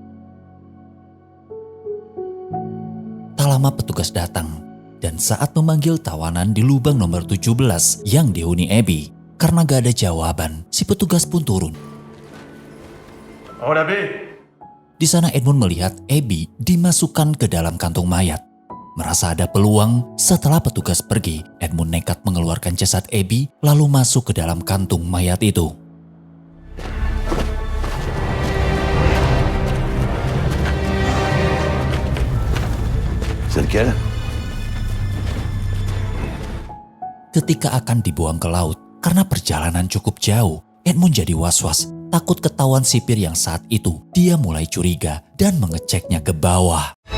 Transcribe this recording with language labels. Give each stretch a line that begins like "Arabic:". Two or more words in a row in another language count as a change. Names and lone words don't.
Indonesian: Tak lama petugas datang, dan saat memanggil tawanan di lubang nomor 17 yang dihuni Abby, karena gak ada jawaban, si petugas pun turun.
French: Oh, l'abbé.
Indonesian: Di sana Edmund melihat Abby dimasukkan ke dalam kantung mayat. Merasa ada peluang, setelah petugas pergi, Edmund nekat mengeluarkan jasad Abby lalu masuk ke dalam kantung mayat itu.
French: C'est lequel?
Indonesian: Ketika akan dibuang ke laut, karena perjalanan cukup jauh, Edmund jadi was-was, takut ketahuan sipir yang saat itu dia mulai curiga dan mengeceknya ke bawah.